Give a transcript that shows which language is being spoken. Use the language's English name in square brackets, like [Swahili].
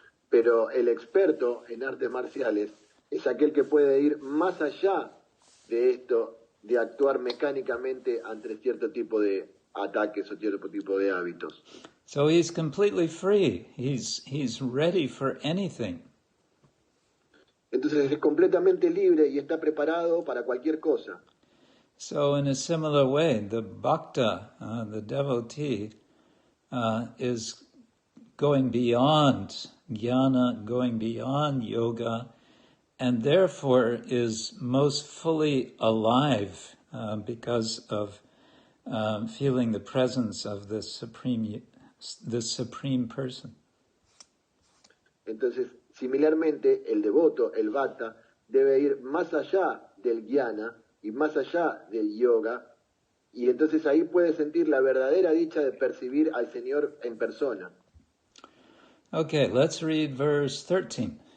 [Spanish] Pero el experto en artes marciales es aquel que puede ir más allá de esto, de actuar mecánicamente ante cierto tipo de ataques o cierto tipo de hábitos. [English] So he's completely free. He's ready for anything. [Spanish] Entonces es completamente libre y está preparado para cualquier cosa. [English] So in a similar way, the bhakta, the devotee, is going beyond jnana, going beyond yoga, and therefore is most fully alive because of feeling the presence of the supreme person. [Spanish] Entonces, similarmente, el devoto, el bhakta, debe ir más allá del jnana y más allá del yoga, y entonces ahí puede sentir la verdadera dicha de percibir al Señor en persona. [English] Okay, let's read verse 13.